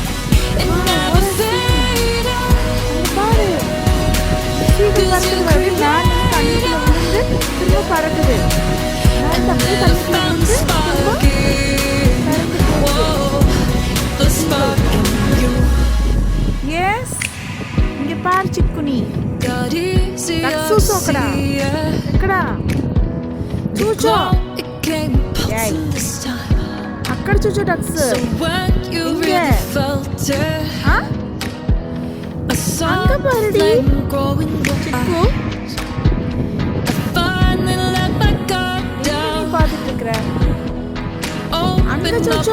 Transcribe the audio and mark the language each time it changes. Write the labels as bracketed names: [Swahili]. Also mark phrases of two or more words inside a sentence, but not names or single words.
[Tamil] பாரு சீகல் பறக்குது பாரு. நான் தண்ணிக்குள்ள விழுந்து திரும்ப பறக்குது. நான் தண்ணி தண்ணிக்குள்ள விழுந்து எஸ், இங்க பாரு சிக்குனி. [Telugu] చూసోకడా ఇక్కడ చూచో. అక్కడ చూచో డక్స్. [Tamil] அங்க பாருடி சிக்கு. பாத்துட்டு இருக்கிற அங்க చూచோ.